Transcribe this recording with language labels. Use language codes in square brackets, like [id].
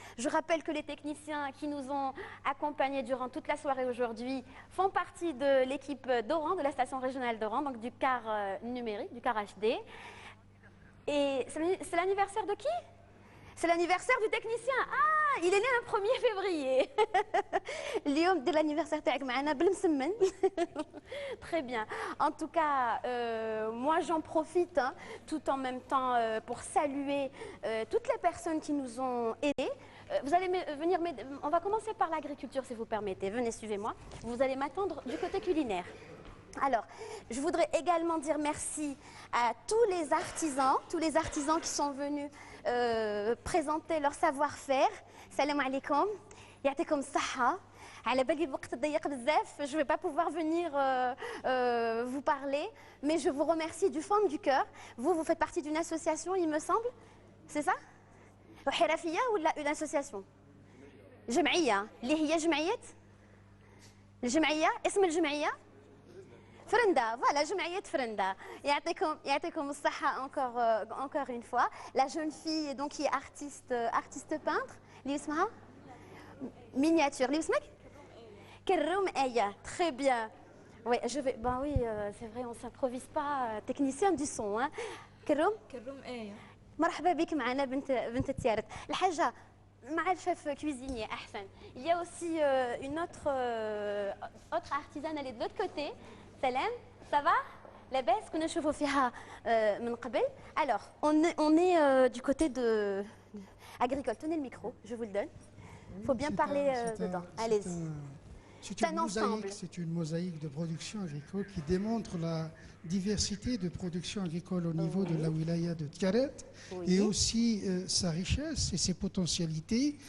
[fr] Je rappelle que les techniciens qui nous ont accompagnés durant toute la soirée aujourd'hui font partie de l'équipe d'Oran, de la station régionale d'Oran, donc du car numérique, du car HD. Et c'est l'anniversaire de qui ? C'est l'anniversaire du technicien. Ah, il est né le 1er février. [ar] اليوم دير l'anniversaire تاعك معنا بالمسمن. [fr] Très bien. En tout cas, moi j'en profite hein, tout en même temps pour saluer toutes les personnes qui nous ont aidés. Vous allez venir m'aider. On va commencer par l'agriculture si vous permettez. Venez, suivez-moi. Vous allez m'attendre du côté culinaire. Alors, je voudrais également dire merci à tous les artisans qui sont venus présenter leur savoir-faire. [ar] Salam alaikum, ya'tikum saha. على بالي الوقت ضيق بزاف, [fr] je ne vais pas pouvoir venir vous parler, mais je vous remercie du fond du cœur. Vous faites partie d'une association, il me semble, c'est ça? [ar] حرفية ولا [fr] une association? [ar] جمعية, اللي هي جمعية? الجمعية, اسم الجمعية؟ Frenda, voilà, جمعية Frenda. يعطيكم الصحة [fr] encore une fois. La jeune fille donc qui est artiste peintre, [ar] اللي اسمها [fr] miniature, [ar] اللي اسمك؟ [fr] كروم آية, très bien. Oui, je vais. Ben oui, c'est vrai, on s'improvise pas. Technicien du son, hein. كروم [ar] ايه مرحبا بك معنا بنت التيارت الحاجه مع الشيف كويزيني احسن. [fr] Il y a aussi une autre artisane elle est de l'autre côté. [ar] سلام [fr] ça va [ar] لاباس كنا نشوفوا فيها من قبل. [fr] Alors on est du côté de agricole. Tenez le micro, je vous le donne. Il faut bien parler dedans. Allez-y. C'est une mosaïque de production agricole qui démontre la diversité de production agricole au niveau de la wilaya de Tiaret et aussi sa richesse et ses potentialités.